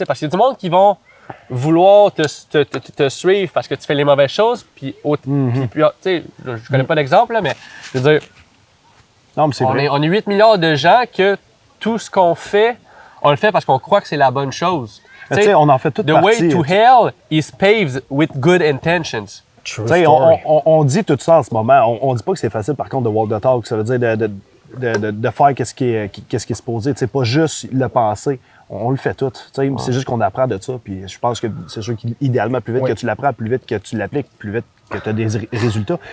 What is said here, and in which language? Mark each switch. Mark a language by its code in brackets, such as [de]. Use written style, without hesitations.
[fr] Parce qu'il y a du monde qui vont vouloir te suivre parce que tu fais les mauvaises choses. Puis, je connais pas d'exemple, mais je veux dire, non, mais c'est vrai. On est 8 milliards de gens que tout ce qu'on fait, on le fait parce qu'on croit que c'est la bonne chose. On en fait toute partie. [en] The way to hell is paved with good intentions. [fr] On dit tout ça en ce moment. On dit pas que c'est facile, par contre, de [en] walk the talk. [fr] Ça veut dire de faire qu'est-ce qui est supposé. C'est pas juste le penser. On le fait tout. C'est juste qu'on apprend de ça. Puis je pense que c'est sûr qu'idéalement, plus vite que tu l'apprends, plus vite que tu l'appliques, plus vite que tu as des résultats.